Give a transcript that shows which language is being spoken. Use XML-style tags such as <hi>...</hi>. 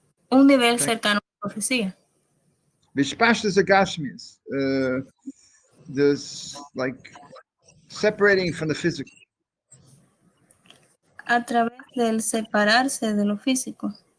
<es>Un nivel cercano a la profecía.</es> <he>Vishpashtas agashmis,</he> <en>this like separating from the physical.</en> <es>A través del separarse de lo físico.</es>